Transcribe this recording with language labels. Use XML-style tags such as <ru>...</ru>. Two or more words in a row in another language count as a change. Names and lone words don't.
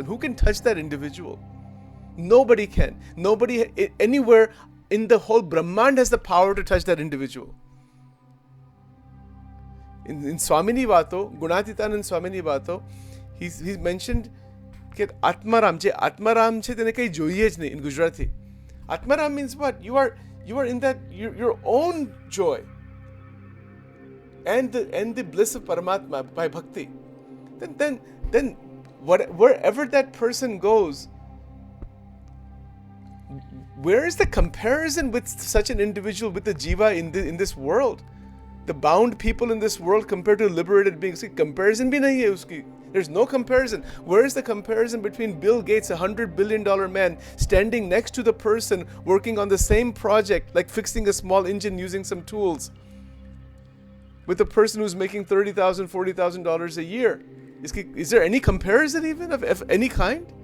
<en>Who can touch that individual? Nobody can. Nobody anywhere in the whole Brahmand has the power to touch that individual. In Swamini Vato, Gunatitanand Swamini Vato, he's mentioned that Atmaram</en> <gu>છે તેને કઈ જોઈએ જ નહીં</gu> <en>in Gujarati. Atmaram means what? You are in that your own joy and the bliss of Paramatma by bhakti. Then wherever that person goes, where is the comparison with such an individual, with the jiva in this world? The bound people in this world compared to liberated beings.</en> <hi>Comparison भी नहीं है उसकी.</hi> <en>There's no comparison. Where is the comparison between Bill Gates, $100 billion man, standing next to the person working on the same project, like fixing a small engine using some tools, with the person who's making $30,000, $40,000 a year? Is there any comparison even of any kind?</en>